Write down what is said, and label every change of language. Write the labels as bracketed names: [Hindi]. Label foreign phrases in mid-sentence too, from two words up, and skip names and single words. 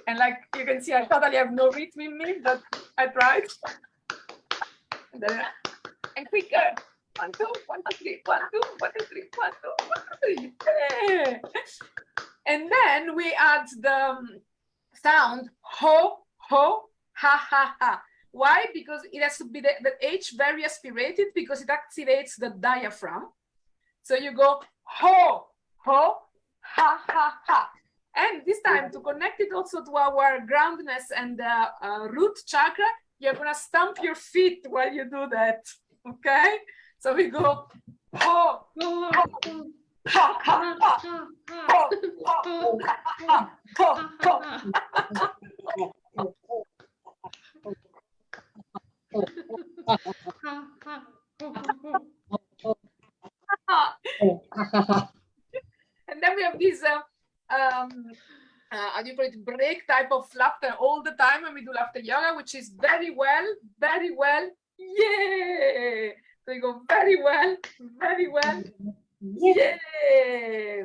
[English] And like you can see, I totally have no rhythm in me, but I tried. And quicker. 1, 2, 1, 2, 3, 1, 2, 1, 2, 3, 1, 2, 1, 2, 3. Yeah. And then we add the sound ho, ho, ha, ha, ha. Why? Because it has to be the H very aspirated because it activates the diaphragm. So you go ho, ho, ha, ha, ha. And this time, to connect it also to our groundness and root chakra, you're gonna stamp your feet while you do that, okay? So we go ho, ho, ha, ha, ha, ho, ho, ha, ho, ho. And then we have this how do you call it, break type of laughter all the time when we do laughter yoga, which is very well, yeah. So you go very well, yeah.